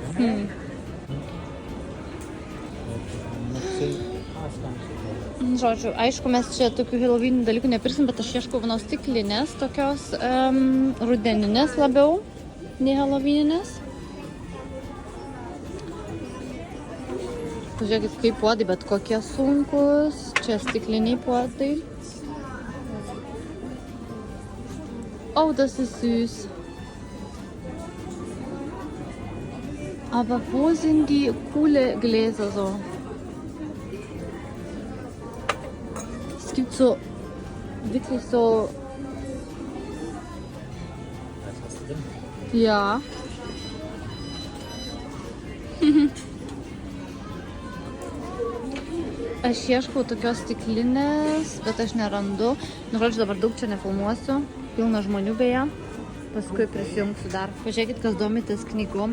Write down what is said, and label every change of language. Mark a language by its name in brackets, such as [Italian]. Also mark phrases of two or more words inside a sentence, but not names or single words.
[Lithuanian] Žodžiu, aišku, mes čia tokių helovinių dalykų nepirsim, bet aš ieškau vienos stiklinės, tokios rudeninės labiau, nei helovininės. Pažiūrėkit, kaip puodai, bet kokie sunkus. Čia stikliniai puodai. [German] Oh, das ist süß. Aber wo sind die coole Gläser so? Es gibt so, wirklich so... Ja. [Lithuanian] Aš ieškau tokios stiklinės, bet aš nerandu. Nu, žodžiu, dabar daug čia nefilmuosiu. Pilna žmonių beje. Paskui prisijungsiu dar. Pažiūrėkit, kas domitės knygom.